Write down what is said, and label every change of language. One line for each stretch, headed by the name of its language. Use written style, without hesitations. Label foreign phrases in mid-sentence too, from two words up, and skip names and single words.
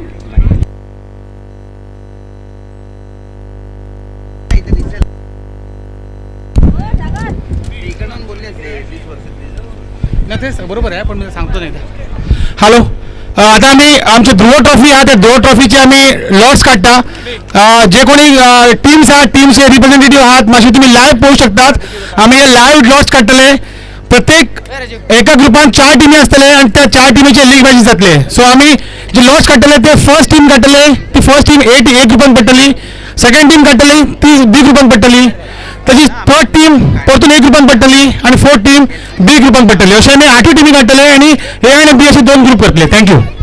Marathi: बरोबर आहे पण मी सांगतो नाही.
Konkani: हॅलो आता आम्ही आमची ध्रुव ट्रॉफी आहे त्या ध्रुव ट्रॉफीचे आम्ही लॉट्स काढता. जे कोणी टीम्स आहात
English: team representative
Konkani: आहात माशी तुम्ही लाईव्ह पाहू शकतात. आम्ही हे
English: live lots
Konkani: काढतले. प्रत्येक एका ग्रुपान 4 टीमी असतले आणि त्या 4 टीमीचे
English: league matches
Konkani: जातले. सो आम्ही जे लॉट्स काढतले ते
English: first team
Konkani: काढतले. ती
English: first team
Konkani: A ग्रुपान पडटली.
English: second team
Konkani: काढतली ती B ग्रुपान पडटली. तशी
English: third team
Konkani: परतून A ग्रुपान पडटली आणि
English: fourth team
Konkani: B ग्रुपान पडटली. अशा आम्ही 8 टीमी काढतले आणि A आणि B असे 2 ग्रुप करतले. थँक्यू.